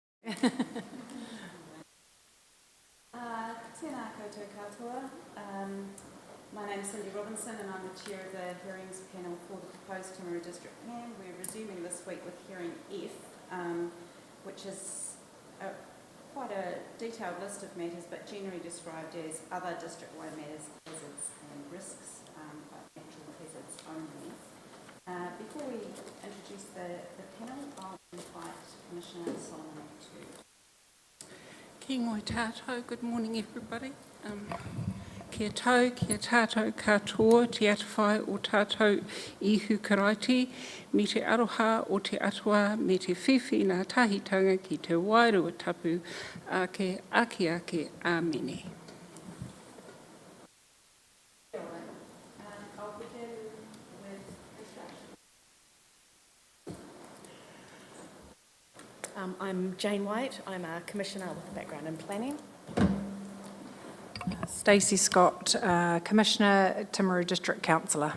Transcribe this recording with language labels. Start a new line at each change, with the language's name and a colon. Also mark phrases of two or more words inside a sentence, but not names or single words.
Māori: Tēnā koutou katoa.
English: My name is Cindy Robinson and I'm the chair of the hearings panel for the proposed Timaru district plan. We're resuming this week with hearing F, which is quite a detailed list of matters, but generally described as other district-wide matters, hazards and risks, but natural hazards only. Before we introduce the panel, I'll invite Commissioner Solomon to.
Māori: Ki ngoi tātou,
English: good morning everybody.
Māori: Kia tātou katoa, te atawhai o tātou ihu karaiti, me te aroha o te atua, me te whiwhi nā tahitanga ki te wairua tapu, ake, āmene.
English: I'll begin with I'm Jane White. I'm a Commissioner with a background in planning. Stacey Scott, Commissioner, Timaru District Councillor.